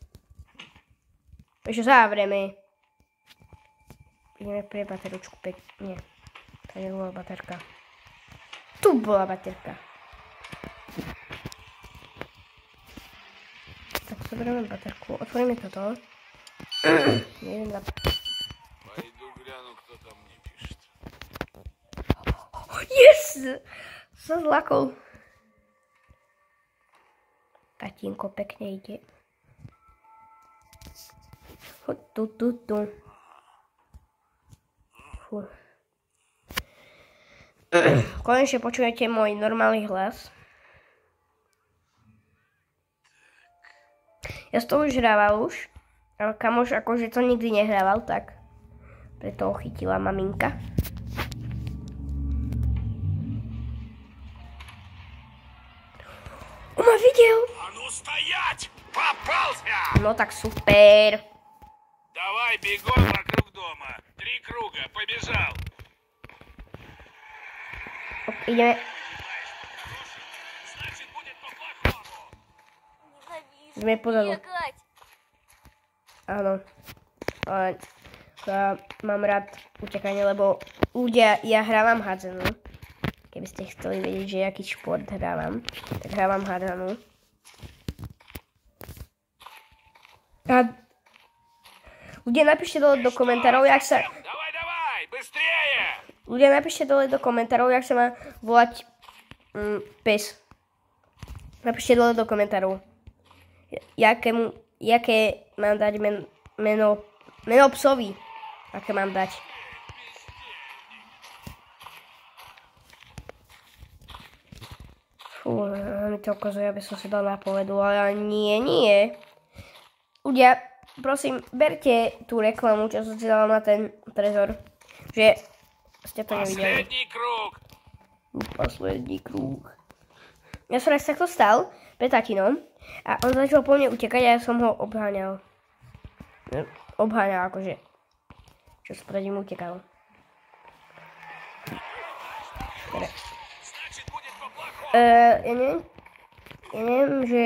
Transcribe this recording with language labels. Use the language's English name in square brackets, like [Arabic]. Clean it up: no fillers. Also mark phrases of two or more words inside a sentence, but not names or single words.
[Slovak] Ešte zavrieme. Ideme pre bateručku pekne. To nebola baterka. Tu bola baterka. Tak zoberieme baterku. Otvoríme toto. [Russian] Пойду гляну, кто там мне пишет. [Slovak] Yes! Som zlakol. Tatínko pekne ide. Hoď tu. Fú. Konečne počujete môj normálny hlas. Ja som to už hrával ale kamoš akože to nikdy nehrával, tak preto ho chytila maminka. On ma videl! [Russian] А ну стоять! Попался! [Slovak] No tak super. [Russian] Давай бегом вокруг дома. 3 круга, побежал. [Slovak] Ideme. [Russian] Значит, будет по-плохому. [Slovak] Ideme pozadu. [Russian] Бегать. [Slovak] Áno. Ale ja mám rád utekanie, lebo ľudia, ja hrávam hádzanú. Keby ste chceli vedieť, že aký šport hrávam, tak hrávam hádzanú. A ľudia, napíšte dole do komentárov, jak sa... [Russian] Давай, быстрее! [Slovak] Ľudia, napíšte dole do komentárov, jak sa má volať pes. Napíšte dole do komentárov. Jaké mám dať meno psovi. Aké mám dať. Fú, mi to ukazuje, aby som si dal napovedu, ale nie. Ľudia, prosím, berte tú reklamu, čo som si dala na ten trezor. Že ste to nevideli. [Russian] Последний круг. [Slovak] Posledný krúh. Ja som raz takto stal pred tatinom a on začal po mne utekať a ja som ho obháňal. Obháňal akože. Čo sa pred ním utekal. Ja neviem, že...